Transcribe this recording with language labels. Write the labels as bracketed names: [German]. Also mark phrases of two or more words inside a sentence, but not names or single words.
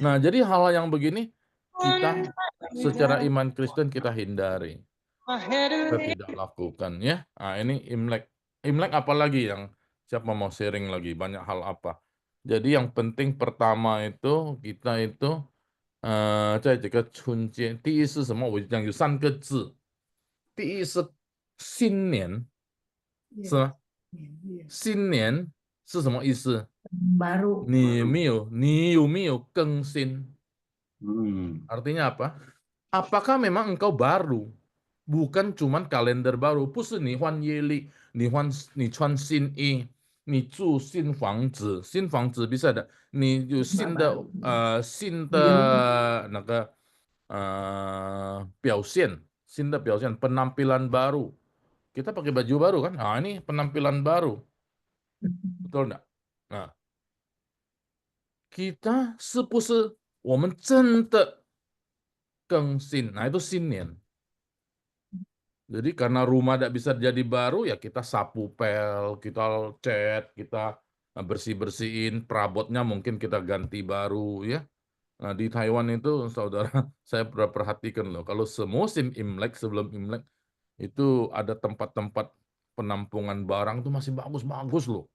[Indonesian] Nah, jadi hal yang begini kita secara iman Kristen kita hindari. Kita tidak lakukan ya. Nah, ini Imlek. Imlek apa lagi yang siapa mau sharing lagi? Banyak hal apa? Jadi yang penting pertama itu kita itu [Chinese] 在这个春节，第一是什么？我讲有3个字，第一是新年，是吗？新年是什么意思？ [Indonesian] Baru. [Chinese] 你有没有更新？ [Indonesian] Artinya apa? Apakah memang engkau baru? Bukan cuman kalender baru. [Chinese] 不是你换月历，你穿新衣，你住新房子，新房子 [Indonesian] bisa ada。 [Chinese] 你有新的 新的那个表现，新的表现 [Indonesian] penampilan baru. Kita pakai baju baru kan? Nah, ini penampilan baru. Betul enggak? Nah, kita [Chinese] 是不是我们真的更新? [Indonesian] Nah, itu 新年。 Jadi karena rumah tidak bisa jadi baru, ya kita sapu pel, kita cat, kita bersih-bersihin, perabotnya mungkin kita ganti baru ya. Nah, di Taiwan itu saudara, saya pernah perhatikan loh, kalau semusim Imlek, sebelum Imlek, itu ada tempat-tempat penampungan barang itu masih bagus-bagus loh.